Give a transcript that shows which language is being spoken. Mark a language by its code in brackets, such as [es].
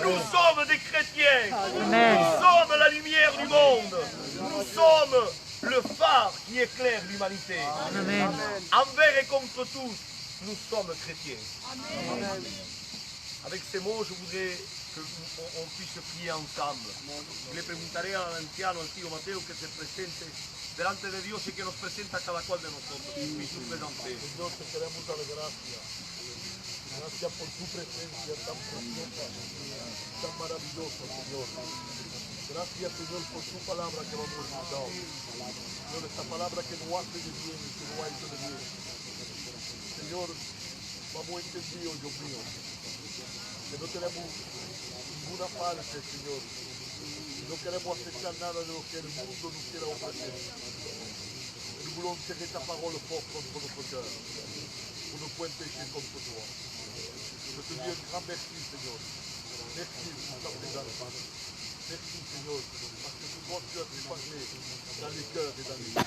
[fr] Nous sommes des chrétiens, Amen. Nous sommes la lumière du monde, nous sommes le phare qui éclaire l'humanité. Envers et contre tous, nous sommes chrétiens. Amen. Avec ces mots, je voudrais qu'on puisse prier ensemble. [es] Le preguntaré al anciano, al tío Mateo, que se presente delante de Dios y que nos presenta a cada cual de nosotros. Y su presente. Señor, te queremos dar gracias. Gracias por tu presencia tan preciosa, tan maravillosa, Señor. Gracias, Señor, por tu palabra que vamos a escuchar. Señor, esta palabra que no hace de bien y que no ha hecho de bien. Señor, vamos entendido, Dios mío, que no tenemos ninguna parte, Señor. No queremos aceptar nada de lo que el mundo nos quiera ofrecer. [fr] Nous voulons tirer ta parole forte contre notre cœur, pour ne point pécher contre toi. Je te dis un grand merci, Seigneur. Merci pour ta présence. Merci, Seigneur, parce que toi, tu as pu parler dans les cœurs et dans les vies.